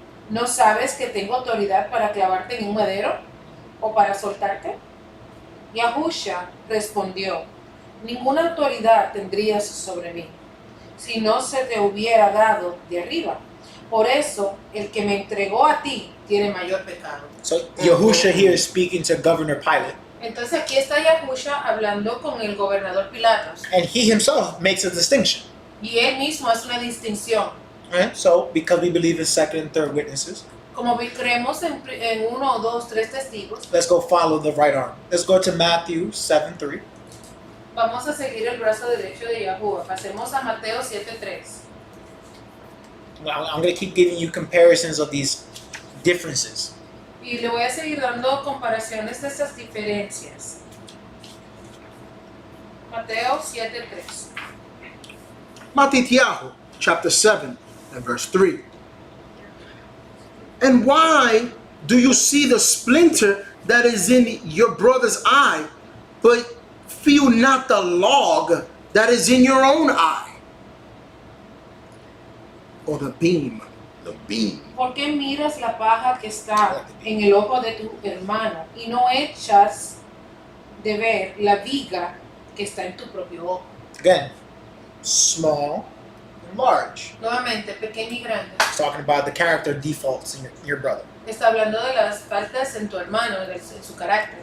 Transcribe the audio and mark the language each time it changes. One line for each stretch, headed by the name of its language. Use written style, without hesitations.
Spanish: ¿No sabes que tengo autoridad para clavarte en un madero o para soltarte? Yahusha respondió, ninguna autoridad tendrías sobre mí, si no se te hubiera dado de arriba. Por eso, el que me entregó a ti tiene mayor pecado.
English: So Yahusha here is speaking to Governor Pilate.
Spanish: Entonces aquí está Yahusha hablando con el gobernador Pilatos.
English: And he himself makes a distinction.
Spanish: Y él mismo hace una distinción.
English: Right? So, because we believe in second and third witnesses,
Spanish: Como creemos en 1, 2, 3 testigos,
English: let's go follow the right arm. Let's go to Matthew 7:3.
Spanish: vamos a seguir el brazo derecho de Yahuwah. Pasemos a Mateo 7:3.
English: I'm going to keep giving you comparisons of these differences.
Spanish: Y le voy a seguir dando comparaciones de estas diferencias. Mateo 7:3.
English: Matityahu, chapter 7 and verse 3. And why do you see the splinter that is in your brother's eye, but feel not the log that is in your own eye? Or the beam. The beam.
Spanish: ¿Por qué miras la paja que está en el ojo de tu hermano y no echas de ver la viga que está en tu propio ojo?
English: Again, small and large.
Spanish: Nuevamente, pequeño y grande.
English: It's talking about the character defaults in your brother.
Spanish: Está hablando de las faltas en tu hermano, en su carácter.